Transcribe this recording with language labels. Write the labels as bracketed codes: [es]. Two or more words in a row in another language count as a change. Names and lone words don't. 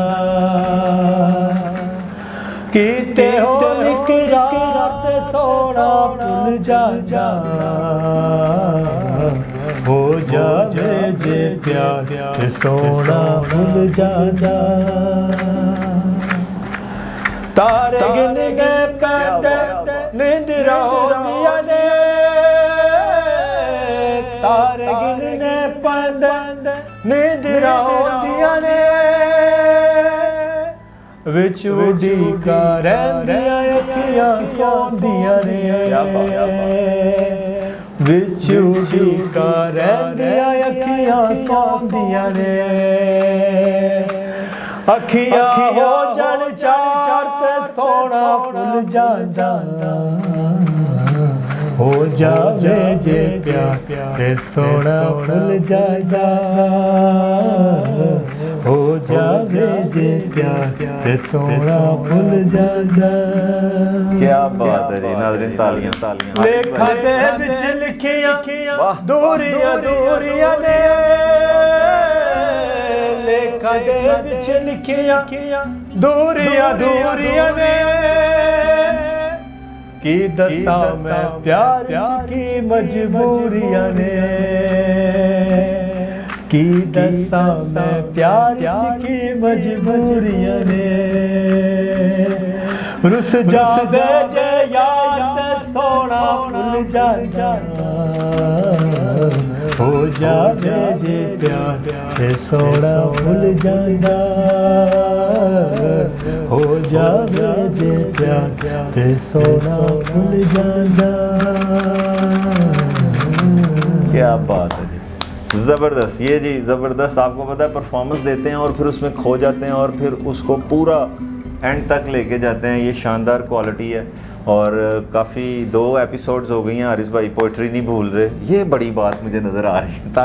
[pa] ਕੀਤੇ ਹੋ ਇਕਰਾਰ ਸੋਨਾ ਭੁੱਲ ਜਾ ਜਾ, ਹੋ ਜਾਵੇ ਜੇ ਪਿਆਰ ਸੋਨਾ ਭੁੱਲ ਜਾ ਜਾ। ਤਾਰੇ ਗਿਣ ਗਏ ਪੈਂਡੇ ਨਿੰਦਰਾ ਹੋਂਦੀਆ ਨੇ, ਤਾਰੇ ਗਿਣਨੇ ਪੈਂਡੇ ਨਿੰਦਰਾ ਹੋਂਦੀਆ ਨੇ, ਵਿੱਚ ਉਡੀਕਾ ਰਹਿੰਦੀਆਂ ਅੱਖੀਆਂ ਸੌਂਦੀਆਂ ਨੇ, ਵਿੱਚ ਉਡੀਕਾ ਰਹਿੰਦੀਆਂ ਅੱਖੀਆਂ ਸੌਂਦੀਆਂ ਨੇ। ਅੱਖੀਆਂ ਹੋ ਜਣ ਚਾਰ ਤੇ ਸੋਨਾ ਭੁੱਲ ਜਾ ਜਾ, ਹੋ ਜਾਵੇ ਜੇ ਪਿਆਰ ਤੇ ਸੋਨਾ ਭੁੱਲ ਜਾ ਜਾ, ਹੋ ਜਾਵੇ ਜੇ ਪਿਆਰ ਤੇ ਸੋਨਾ ਭੁੱਲ ਜਾ ਜਾ। [hi] क्या बात है जी, नाज़रीन तालियां तालियां। [pa] ਲੇਖਾ ਦੇ ਵਿੱਚ ਲਿਖੀਆਂ ਦੂਰੀਆਂ ਦੂਰੀਆਂ ਨੇ, ਲੇਖਾ ਦੇ ਵਿੱਚ ਲਿਖੀਆਂ ਦੂਰੀਆਂ ਦੂਰੀਆਂ ਨੇ। ਕੀ ਦੱਸਾ ਮੈਂ ਪਿਆਰ ਕੀ ਮਜਬੂਰੀਆਂ ਨੇ, ਕੀ ਦੱਸਾ ਮੈਂ ਪਿਆਰ ਕੀ ਮਜਬੂਰੀਆਂ ਨੇ। ਰੁੱਸ ਜਾਵੇ ਜੇ ਯਾਰ ਤੇ ਸੋਨਾ ਭੁੱਲ ਜਾ ਜਾ, ਹੋ ਜਾਵੇ ਜੇ ਪਿਆਰ ਤੇ ਸੋਨਾ ਭੁੱਲ ਜਾ ਜਾ, ਹੋ ਜਾਵੇ ਜੇ ਪਿਆਰ ਤੇ ਸੋਨਾ ਭੁੱਲ ਜਾ ਜਾ। [hi] क्या बात है जी, ज़बरदस्त। ये जी ज़बरदस्त। आपको पता है परफॉर्मेंस देते हैं और फिर उसमें खो जाते हैं और फिर उसको पूरा एंड तक लेके जाते हैं। ये शानदार क्वालिटी है। और काफ़ी 2 एपिसोड्स हो गई हैं, हारिस भाई पोइट्री नहीं भूल रहे, ये बड़ी बात मुझे नज़र आ रही है।